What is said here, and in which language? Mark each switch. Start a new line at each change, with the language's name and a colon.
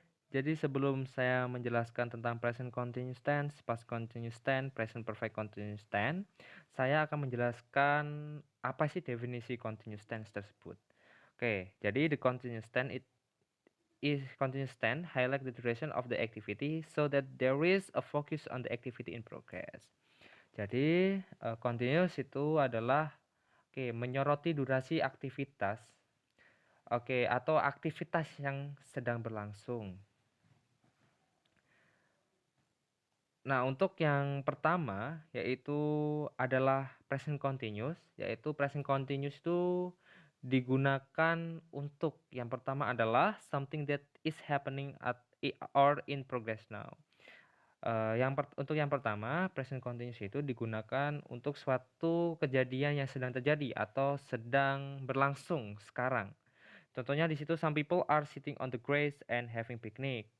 Indonesian: Jadi sebelum saya menjelaskan tentang present continuous tense, past continuous tense, present perfect continuous tense, saya akan menjelaskan apa sih definisi continuous tense tersebut.
English: Jadi the continuous tense is continuous tense highlight the duration of the activity so that there is a focus on the activity in progress.
Indonesian: Jadi continuous itu adalah menyoroti durasi aktivitas atau aktivitas yang sedang berlangsung. Nah, untuk yang pertama yaitu adalah present continuous, yaitu present continuous itu digunakan untuk yang pertama adalah
English: something that is happening at or in progress now.
Indonesian: Untuk yang pertama, present continuous itu digunakan untuk suatu kejadian yang sedang terjadi atau sedang berlangsung sekarang. Contohnya di situ
English: some people are sitting on the grass and having picnic.